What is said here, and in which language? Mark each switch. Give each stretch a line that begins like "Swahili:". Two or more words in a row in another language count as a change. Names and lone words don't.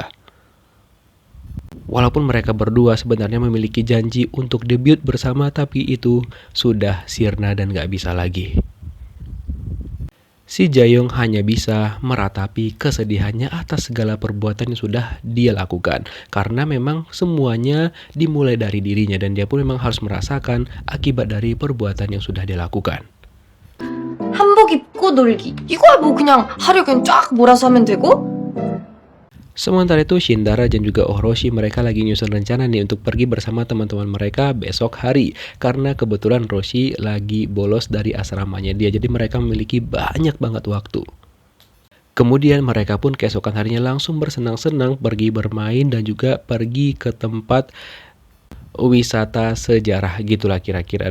Indonesian: Walaupun mereka berdua sebenarnya memiliki janji untuk debut bersama, tapi itu sudah sirna dan gak bisa lagi. Si Jaeyoung hanya bisa meratapi kesedihannya atas segala perbuatan yang sudah dia lakukan. Karena memang semuanya dimulai dari dirinya dan dia pun memang harus merasakan akibat dari perbuatan yang sudah dia lakukan.
Korean: 한복 입고 놀기. 이거야 뭐 그냥 하루 그냥 쫙 몰아서 하면 되고.
Indonesian: Sementara itu Shindara dan juga Orochi mereka lagi nyusun rencana nih untuk pergi bersama teman-teman mereka besok hari. Karena kebetulan Roshi lagi bolos dari asramanya dia, jadi mereka memiliki banyak banget waktu. Kemudian mereka pun keesokan harinya langsung bersenang-senang pergi bermain dan juga pergi ke tempat wisata sejarah gitulah kira-kira.